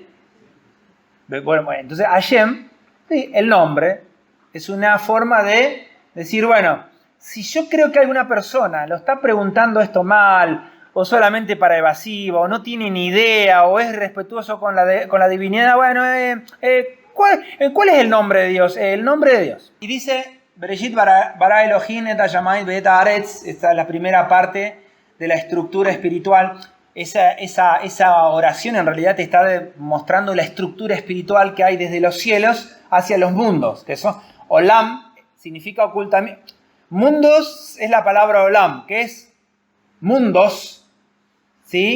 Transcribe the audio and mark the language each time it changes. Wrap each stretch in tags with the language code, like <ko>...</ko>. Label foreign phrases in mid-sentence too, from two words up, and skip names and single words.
<es>Bueno, entonces Hashem, sí, el nombre, es una forma de decir, bueno, si yo creo que alguna persona lo está preguntando esto mal, o solamente para evasivo, o no tiene ni idea, o es respetuoso con la divinidad, bueno, ¿cuál es el nombre de Dios? El nombre de Dios. Y dice,</es> <he>בראשית ברא אלהים את השמים ואת הארץ,</he> <es>esta es la primera parte de la estructura espiritual. Esa oración en realidad te está mostrando la estructura espiritual que hay desde los cielos hacia los mundos, que son Olam, significa ocultamiento. Mundos es la palabra Olam, que es mundos, ¿sí?</es>